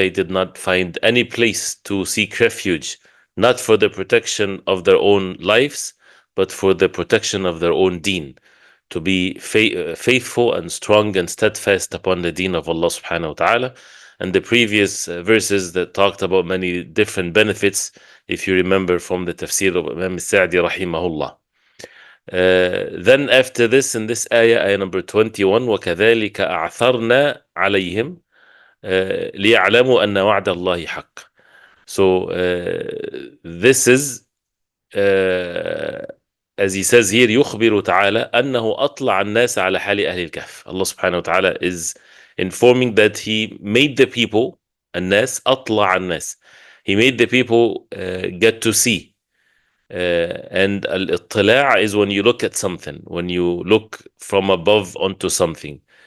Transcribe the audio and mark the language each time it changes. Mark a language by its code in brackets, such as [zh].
[en] They did not find any place to seek refuge, not for the protection of their own lives, but for the protection of their own deen, to be faithful and strong and steadfast upon the deen of Allah subhanahu wa ta'ala. And the previous verses that talked about many different benefits, if you remember from the Tafseer of Imam Sa'di rahimahullah. Then after this, in this ayah number 21, [ar] وَكَذَلِكَ أَعْثَرْنَا عَلَيْهِمْ لِيَعْلَمُوا أَنَّ وَعْدَ اللَّهِ حَقٌّ. [en] So this is, as he says here, [ar] يخبر تعالى أنه أطلع الناس على حال أهل الكهف. [en] Allah subhanahu wa ta'ala is informing that he made the people, [ar] الناس, أطلع الناس. [en] He made the people get to see. And al-ittila' is when you look at something, when you look from above onto something.